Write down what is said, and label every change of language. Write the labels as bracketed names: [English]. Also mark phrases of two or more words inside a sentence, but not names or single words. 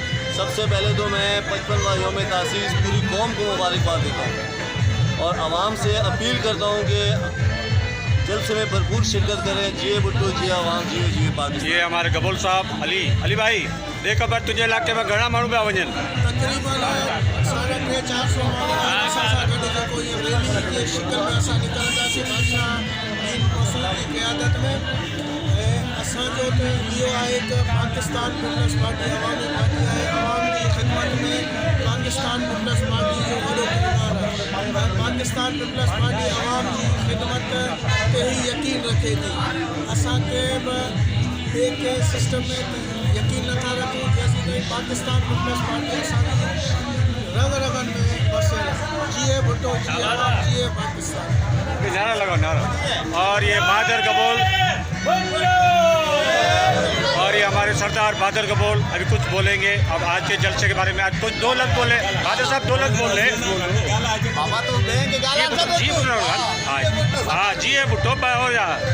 [Urdu] سب سے پہلے تو میں 55واں یوم تاسیس پوری قوم کو مبارکباد دیتا ہوں اور عوام سے اپیل کرتا ہوں کہ جلسے میں بھرپور شرکت کریں. [Sindhi] जिए भुट्टो, जिए आवाम, जिए जिए पाकिस्तान। [Urdu] یہ ہمارے قبول صاحب علی بھائی [Sindhi] देख बर तुझे इलाके में घना माण्हू पिया वञनि। तकरीबन 450 रैली की शिकल में असां निकिरंदासीं बादशाहदीन मसूद की क़यादत में। असांजो तो इहो आहे कि पाकिस्तान पीपल्स पार्टी अवामी पार्टी आहे। अवाम जी ख़िदमत में पाकिस्तान पीपल्स पार्टी जो वॾो किरदार आहे। पाकिस्तान पीपल्स पार्टी अवाम जी ख़िदमत ते ही यकीन रखे थी। असां कंहिं बि ॿिए कंहिं सिस्टम में यकीन नथा रखूं। [Urdu] جیسے کہ [Sindhi] पाकिस्तान पीपल्स पार्टी असांजी रग रगन में बसियल आहे। जिए भुट्टो, जिए आवाम, जिए पाकिस्तान। [Urdu] نعرہ لگاؤ نعرہ. اور یہ بہادر قبول اور یہ ہمارے سردار بہادر قبول ابھی کچھ بولیں گے. اب آج کے جلسے کے بارے میں آج کچھ 2 لفظ بولے۔ بہادر صاحب 2 لفظ بول رہے. ہاں جی ہے بھٹو ہو جا.